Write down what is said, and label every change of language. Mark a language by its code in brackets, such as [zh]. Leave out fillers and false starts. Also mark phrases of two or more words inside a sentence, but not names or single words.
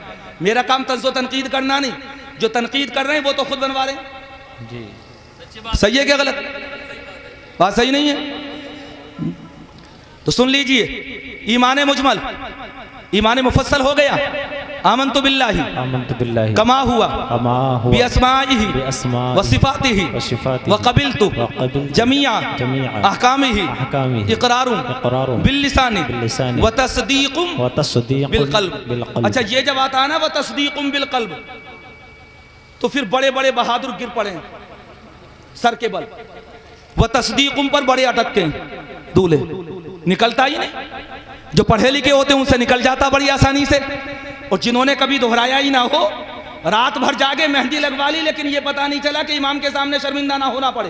[hi] मेरा काम तंज़ो तनकीद करना नहीं, जो तनकीद कर रहे हैं वो तो खुद बनवा रहे हैं। जी सही है क्या गलत? बात सही नहीं है तो सुन लीजिए। ईमान मुजमल, ईमान मुफस्सल हो गया। [ar] آمنت بالله آمنت بالله كما هو كما هو बिअस्माइहि बिअस्माइहि وصفاته وصفاته وقبلت وقبلت जमीआ जमीआ अहकामिहि अहकामिहि इक़रारुन इक़रारुन बिल्लिसानि बिल्लिसानि وتصديق وتصديق बिलक़ल्ब। बिलक़ल्ब। [hi] अच्छा, ये जब आता है ना [ar] وتصديق بالقلب, [hi] तो फिर बड़े बड़े बहादुर गिर पड़े सर के बल। [ar] وتصديق [hi] पर बड़े अटकते हैं, दूल्हे निकलता ही नहीं। जो पढ़े लिखे होते हैं उनसे निकल जाता बड़ी आसानी से, और जिन्होंने कभी दोहराया ही ना हो, रात भर जागे मेहंदी लगवा ली, लेकिन ये पता नहीं चला कि इमाम के सामने शर्मिंदा ना होना पड़े।